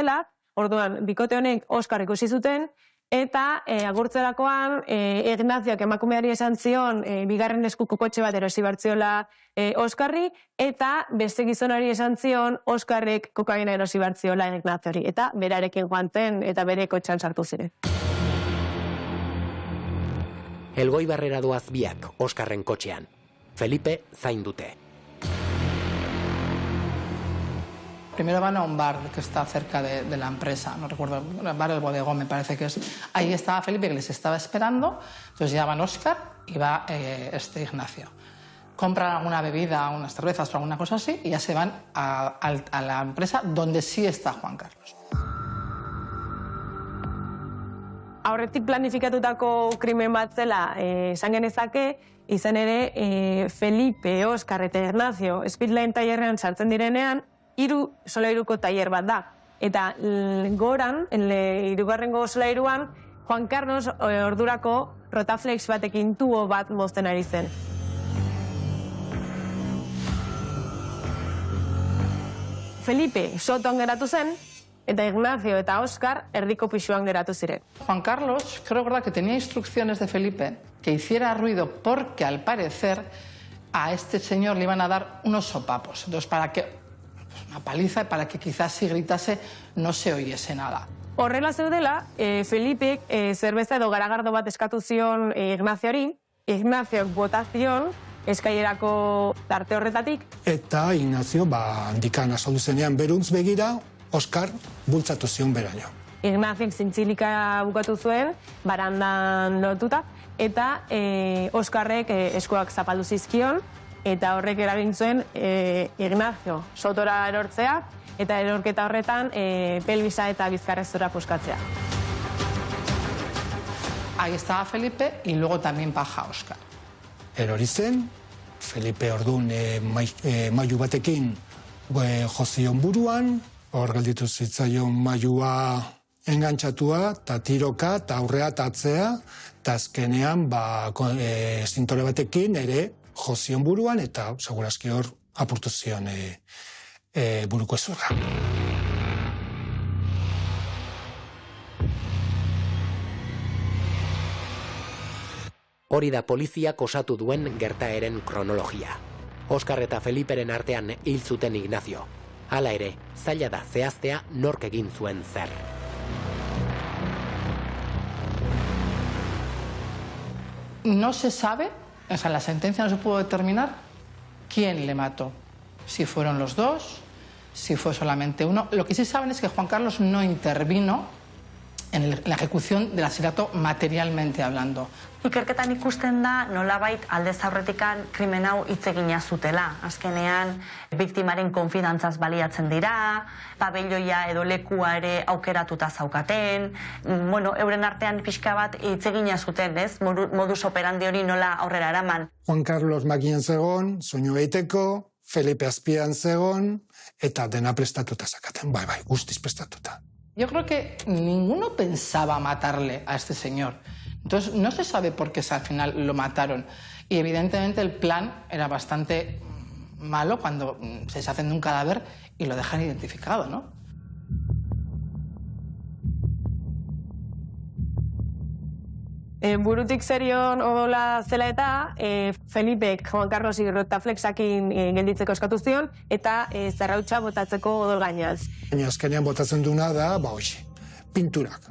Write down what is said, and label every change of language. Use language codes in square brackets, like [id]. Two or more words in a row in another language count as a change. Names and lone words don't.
[eu] Orduan, bikote honek Óscar ikusi zuten, Eta agurtzerakoan Ignazioak emakumeari esan zion bigarren eskuko kotxe bat erosi bartziola Oskarri, eta beste gizonari esan zion Oskarrek kokaina erosi bartziola Ignaziori, eta berarekin joan zen eta bere kotxean sartu ziren. Elgoibarrera doaz biak Oskarren kotxean. Felipe zain dute. [es] Primero van a un bar que está cerca de la empresa, no recuerdo, el bar del Bodegón me parece que es. Ahí estaba Felipe que les estaba esperando, entonces llaman Óscar y va Ignacio. Compran alguna bebida, unas cervezas o alguna cosa así y ya se van a la empresa donde sí está Juan Carlos. [eu] Aurretik planifikatutako krimen bat zela esan genezake, izan ere Felipe, Óscar eta Ignacio Speedline tailerrean sartzen direnean, 3 solairuko tailer bat da. Eta goran, hirugarrengo solairuan, Juan Carlos ordurako Rotaflex batekin tubo bat mozten ari zen. Felipe sotoan geratu zen, eta Ignacio eta Óscar erdiko pisuan geratu ziren. [es] Juan Carlos, creo que tenía instrucciones de Felipe que hiciera ruido porque al parecer a este señor le iban a dar unos sopapos. Entonces, para que una paliza, para que quizás si gritase no se oyese nada. [eu] Horrela zeudela, Felipe zerbeza edo garagardo bat eskatu zion Ignaziori, Ignaziok bota zion eskailerako tarte horretatik. Eta Ignacio, handikan azaldu zenean beruntz begira, Óscar bultzatu zion beraino. Ignaziok zintzilika bukatu zuen, barandan lotuta, eta Óskarrek eskuak zapaldu zizkion, eta horrek eragin zuen Ignacio sotora erortzea, eta erorketa horretan pelbisa eta bizkarrezura puskatzea. [es] Ahí estaba Felipe y luego también baja Óscar. [eu] Erori zen, Felipe orduan mailu batekin jozion buruan, hor gelditu zitzaion mailua engantxatua, eta tiroka, eta aurrea eta atzea, eta azkenean zintore batekin ere jozion buruan, eta segurazki hor apurtu zion buruko ezurra. Hori da poliziak osatu duen gertaeren kronologia. Óscar eta Feliperen artean hil zuten Ignacio. Hala ere, zaila da zehaztea nork egin zuen zer. [es] No se sabe, o sea, en la sentencia no se pudo determinar quién le mató. Si fueron los dos, si fue solamente uno. Lo que sí saben es que Juan Carlos no intervino en la ejecución del asesinato materialmente hablando. [eu] Ikerketan ikusten da nolabait aldez aurretikan krimen hau hitz egina zutela. Azkenean biktimaren konfidantzaz baliatzen dira, pabelloia edo lekua ere aukeratuta zaukaten, euren artean pixka bat hitz egina zuten, ez? [la] Modus operandi [eu] hori nola aurrera eraman. Juan Carlos makinan zegon, soinu egiteko, Felipe azpian zegon, eta dena prestatuta zakaten, bai, guztiz prestatuta. [es] Yo creo que ninguno pensaba matarle a este señor. Entonces, no se sabe por qué al final lo mataron. Y evidentemente el plan era bastante malo cuando se deshacen de un cadáver y lo dejan identificado, ¿no? [eu] Burutik zerion odola zela eta Felipek Juan Carlos Rotaflexakin gelditzeko eskatu zion eta zarrautza botatzeko odol gainaz. Baina azkenean botatzen duna da, hoxe, pinturak.